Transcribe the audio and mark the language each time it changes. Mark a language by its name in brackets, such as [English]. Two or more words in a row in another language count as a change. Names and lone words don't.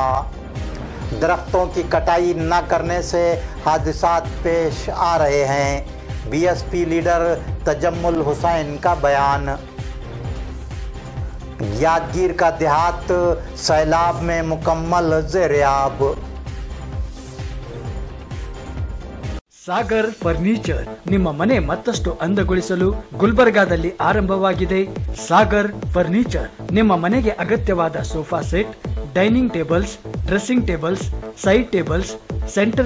[Urdu] درختوں کی کٹائی نہ کرنے سے حادثات پیش آ رہے ہیں. BSP لیڈر تجمل حسین کا بیان. یادگیر کا دیہات سیلاب میں مکمل زیرِ آب. [Kannada] ಸಾಗರ್ ಫರ್ನಿಚರ್ ನಿಮ್ಮ ಮನೆ ಮತ್ತಷ್ಟು ಅಂದಗೊಳಿಸಲು ಗುಲ್ಬರ್ಗಾದಲ್ಲಿ ಆರಂಭವಾಗಿದೆ. ಸಾಗರ್ ಫರ್ನಿಚರ್ ನಿಮ್ಮ ಮನೆಗೆ ಅಗತ್ಯವಾದ [English] sofa set, dining tables, dressing tables, side tables, [Kannada] ಸೆಂಟರ್